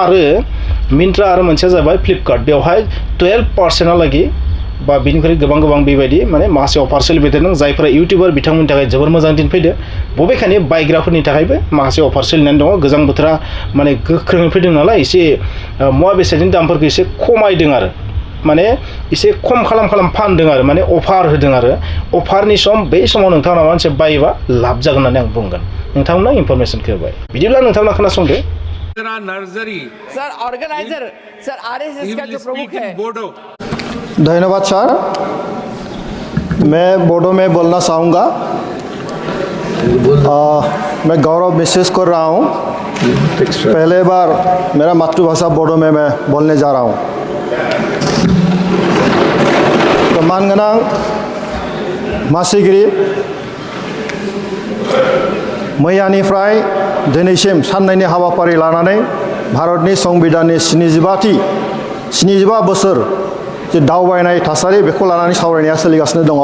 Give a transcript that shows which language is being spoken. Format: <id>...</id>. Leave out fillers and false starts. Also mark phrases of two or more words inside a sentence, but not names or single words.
<brx>आरो मोनसेया जाबाय फ्लिपकार्ट बेवहाय 12%लागि बा बिनिख्रुइ गोबां बेबायदि माने माखासे अफार सोलिबाय थादों जायफोरा इउटिउबार बिथांमोननि थाखाय जोबोर मोजां दिन फैदो बबेखानि बायग्राफोरनि थाखायबो माखासे अफार सोलिनानै दङ गोजां बोथोरा माने गोख्रोङै फैदों नालाय एसे मुवा बेसादनि दामफोरखौ एसे खमायदों आरो माने एसे खम खालाम फानदों आरो माने अफार होदों आरो अफारनि सम बै समाव नोंथांमोना मानसि बायोबा लाब जागोन होननानै आं बुंगोन नोंथांमोना इनफरमेसनखौ होबाय बिदिब्ला नोंथांमोना खोनासंदो</brx> <hi>नर्सरी सर ऑर्गेनाइजर सर आरएसएस का जो प्रमुख है बोडो धन्यवाद सर मैं बोडो में बोलना चाहूँगा मैं गौरव मिसेस कर रहा हूँ। पहले बार मेरा मातृभाषा बोडो में मैं बोलने जा रहा हूँ।</hi> <brx>तो मानगोनां मासिगिरि मैयानिफ्राय दिनैसिम साननैनि हाबाफारि लानानै भारतनि संबिधाननि 75 बोसोर जे दावबायनाय थासारि बेखौ लानानै सावरायनाया सोलिगासिनो दङ।</brx>